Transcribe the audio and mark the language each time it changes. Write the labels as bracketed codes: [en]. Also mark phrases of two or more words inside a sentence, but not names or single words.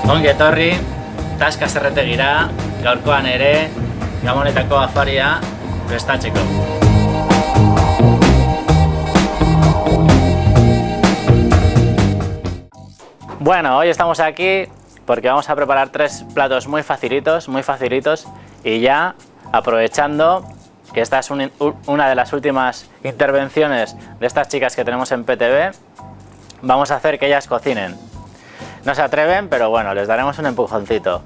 [eu] etorri, taska zerretegira, gaurkoan ere, Gabonetako afaria prestatzeko. [es] Bueno, hoy estamos aquí porque vamos a preparar 3 platos muy facilitos y ya aprovechando que esta es una de las últimas intervenciones de estas chicas que tenemos en PTV, vamos a hacer que ellas cocinen. No se atreven, pero bueno, les daremos un empujoncito.